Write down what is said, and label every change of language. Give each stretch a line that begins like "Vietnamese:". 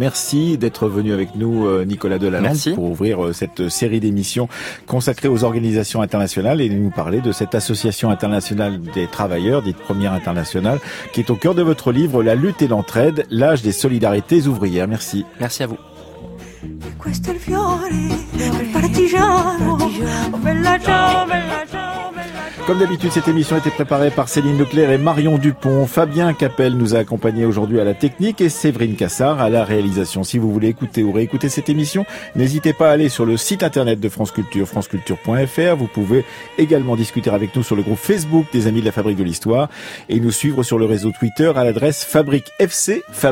French: Merci d'être venu avec nous, Nicolas Delalande, pour ouvrir cette série d'émissions consacrée aux organisations internationales et nous parler de cette Association internationale des travailleurs, dite Première internationale, qui est au cœur de votre livre La lutte et l'entraide, l'âge des solidarités ouvrières. Merci. Merci à vous.
Italian: E questo è il fiore del partigiano, oh bella ciao, bella ciao.
French: Comme d'habitude, cette émission a été préparée par Céline Leclerc et Marion Dupont. Fabien Capel nous a accompagnés aujourd'hui à la technique et Séverine Cassard à la réalisation. Si vous voulez écouter ou réécouter cette émission, n'hésitez pas à aller sur le site internet de France Culture, franceculture.fr. Vous pouvez également discuter avec nous sur le groupe Facebook des Amis de la Fabrique de l'Histoire et nous suivre sur le réseau Twitter à l'adresse Fabrique FC.